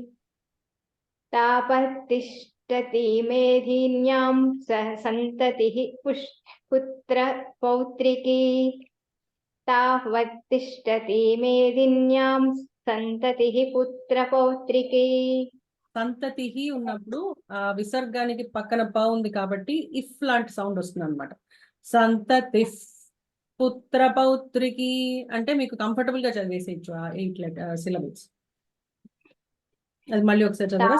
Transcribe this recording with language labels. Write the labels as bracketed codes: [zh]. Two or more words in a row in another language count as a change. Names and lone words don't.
[sa] तपत् तिष्ठति मेदिन्यां सन्ततिहि पुत्र पौत्रिकी. तावत् तिष्ठति मेदिन्यां सन्ततिहि पुत्र पौत्रिकी. [te] సంతతిహి ఉన్నప్పుడు ఆ విసర్గానికి పక్కన ప ఉంది కాబట్టి ఇఫ్ లాంటి సౌండ్ వస్తుంది అనమాట. సంతతిఫ్ పుత్ర పౌత్రికి అంటే మీకు కంఫర్టబుల్ గా చదివేసేయచ్చు ఆ 8 సిలబుల్స్. అది మళ్ళీ ఒకసారి చదవరా?